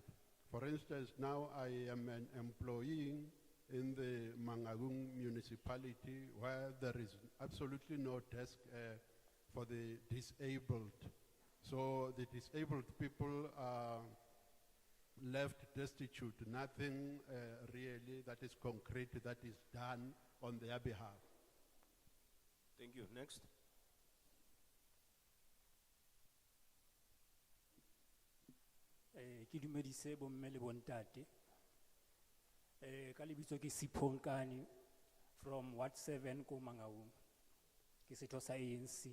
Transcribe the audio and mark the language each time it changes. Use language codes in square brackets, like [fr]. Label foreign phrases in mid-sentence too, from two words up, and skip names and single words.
[en] For instance, now I am an employee in the Mangaung municipality where there is absolutely no desk for the disabled. So the disabled people are left destitute, nothing really that is concrete that is done on their behalf. Thank you. Next. [st] Ke dumedise bomme le bontate. Ka lebitso ke Siphonkane from Ward 7 ko Mangaung. Ke setho sa ANC.